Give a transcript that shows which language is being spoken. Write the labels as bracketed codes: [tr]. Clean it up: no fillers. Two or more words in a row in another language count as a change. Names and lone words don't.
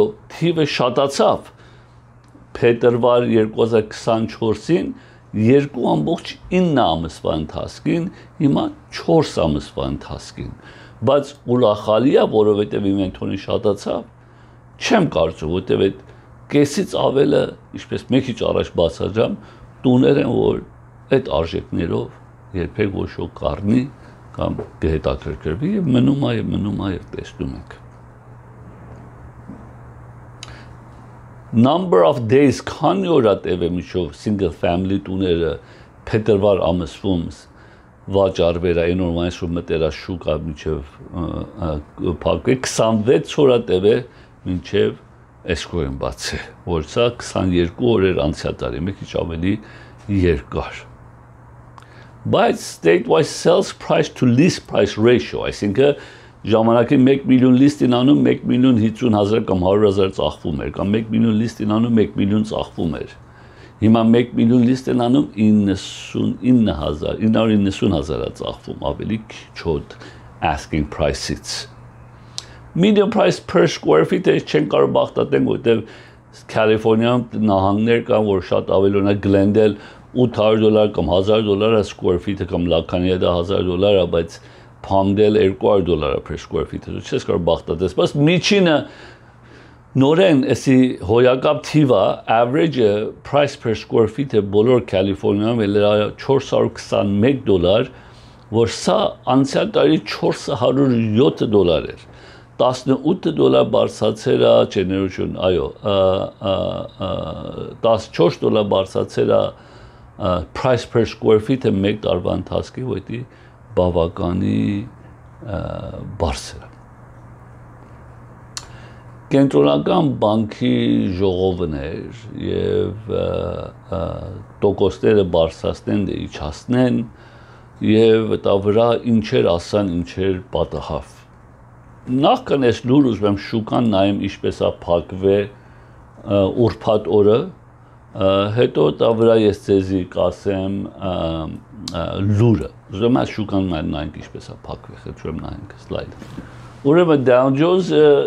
[hy] թիվը շատացավ։ Փետրվար 2024-ին 2.9 ամսվա ընթացքին, հիմա 4 ամսվա ընթացքին, բայց ուրախալի է, որովհետև ինվենտորին շատացավ, չեմ կարծում, որովհետև այդ կեսից ավելը, ինչպես մեկ քիչ առաջ բացատրամ, տուներ են, որ այդ արժեքներով երբեք ոչ ոք կառնի կամ կհետաքրքրվի եւ մնում է եւ տեսնում ենք։ [en] Number of days [hy] քանի օր է տևե միջով single family տուները փետրվար ամսվում վաճառվելա նորմալ շուտ մտերա շուկա միջով փակվի 26 օր է տևե մինչև escrow-ն բացի, որ սա 22 օր էր անցյալ տարի, մի քիչ ավելի երկար։ Բայց [en] state-wise sales price to list price ratio, [hy] այսինքն ժամանակին 1 միլիոն լիստին անում 1.50.000 կամ 100.000 ծախվում էր, կամ 1 միլիոն լիստին անում 1 միլիոն ծախվում էր։ Հիմա 1 միլիոն լիստին անում 990.000 ծախվում, ավելի քիչ [en] asking price-ից։ Median price per square feet [hy] չեն կարող բախտատենք, որտեղ Կալիֆոռնիայում նահանգներ կան, որ շատ ավելի օրինակ Glendale $800 կամ $1000 [en] square feet-ը [hy] կամ Lacaniada $1000, բայց Palmdale $200 [en] per square feet-ը, [hy] չես կարող բախտատես, բայց միջինը նորեն էսի հոյակապ թիվա, [en] average price per square feet-ը [hy] բոլոր Կալիֆոռնիայում էլ $421, որ սա անցյալ տարի $407 էր, $18 բարձրացել է, չներություն, այո, $14 բարձրացել է [en] price per square feet-ը [hy] մեկ տարվա ընթացքի, որտի բավականի բարձր է։ Կենտրոնական բանկի ժողովն էր եւ տոկոսները բարձրացնեն, իջացնեն եւ դա վրա ինչեր ասան, ինչեր պատահավ։ Նախքան այս լուր ուզում եմ շուկան նայեմ ինչպես է փակվել ուրբաթ օրը, հետո դա վրա ես ձեզի կասեմ լուրը։ Ուզում եմ շուկան նայենք ինչպես է փակվել, խնդրում եմ նայենք սլայդը։ Ուրեմն Dow Jones-ը